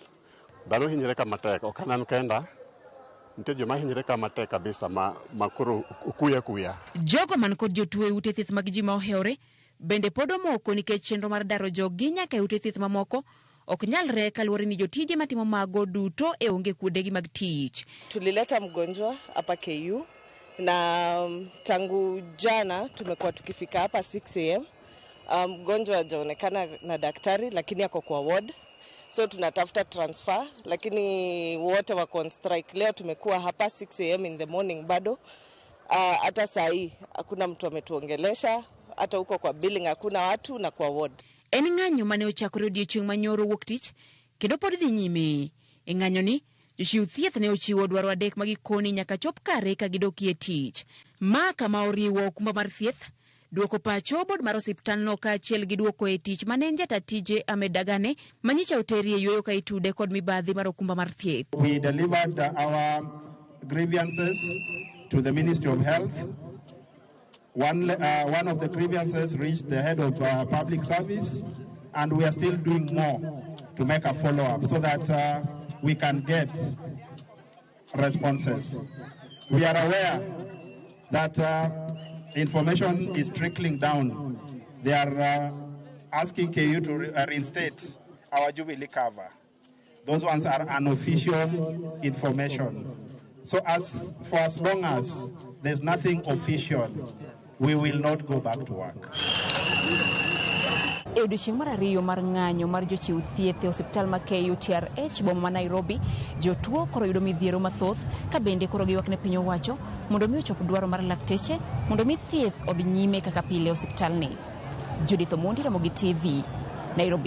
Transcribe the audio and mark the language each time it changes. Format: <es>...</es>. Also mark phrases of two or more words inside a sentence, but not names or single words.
<luo>Dhano hinyre kama tek ok anan kenda. Nitie joma hinyre kama tek kabisa ma koro kuya. Jogo man kod jotuo e ute thieth mag ji ma ohewre bende pod omoko nikech chenro mar daro jogi nyaka e ute thieth mamoko ok nyalre kaluwore ni jotije matimo mago duto e onge kuodegi mag tich.</luo> <sw>Tulileta mgonjwa hapa KU na tangu jana tumekuwa tukifika hapa 6 am. Mgonjwa hajaonekana na daktari lakini ako kwa ward. So tunatafuta transfer lakini wote wako</sw> <en>on strike.</en> <sw>Leo tumekuwa hapa 6 am</sw> <en>in the morning</en> <sw>bado. Hata saa hii hakuna mtu ametuongelesha, hata huko kwa billing hakuna watu na kwa ward.</sw> <luo>En ng'anyo mane ochakore odiechieng' manyoro wuok tich kendo pod dhi nyime. E ng'anyo ni jochiw thieth ne ochiwo dwaro adek magikoni nyaka chop kare ka gidokie tich. Ma kama oriwo okumba mar thieth, duoko pacho bod mar osiptalno kaachiel gi duoko e tich mane jatatije Ahmed Dagane manyicha oteri e yweyo ka itude kod mibadhi mar okumba mar thieth.</luo> <en>We delivered our grievances to the Ministry of Health. One of the grievances reached the head of public service, and we are still doing more to make a follow-up so that we can get responses. We are aware that information is trickling down. They are asking KU to reinstate our Jubilee cover. Those ones are unofficial information. So for as long as there's nothing official, we will not go back to work.</en> <luo>E odiechieng' mar ariyo mar ng'anyo mar jochiw thieth e osiptal ma KUTRH boma ma Nairobi, jotuo koro yudo midhiero mathoth ka bende koro giywak ne piny owacho mondo mi ochop dwaro mar lakteche mondo mi thieth odhi nyime kaka pile osiptalni. Judith Omondi, Ramogi TV, Nairobi.</luo>